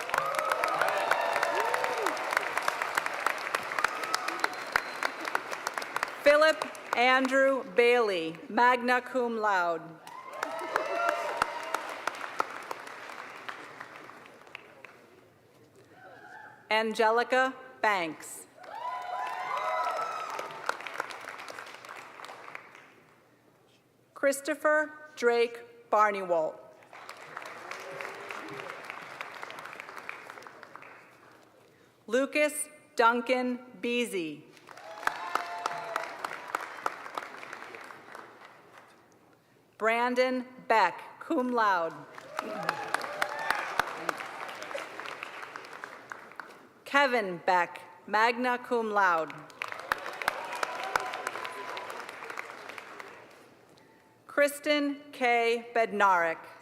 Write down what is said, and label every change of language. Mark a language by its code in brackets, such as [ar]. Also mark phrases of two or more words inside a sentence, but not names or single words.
[en] Philip Andrew Bailey, [la] magna cum laude. [en] Angelica Banks. Christopher Drake Barneywalt. Lucas Duncan Beasy. Brandon Beck, [la] cum laude. [en] Kevin Beck, [la] magna cum laude. [en] Kristen K. Bednarik.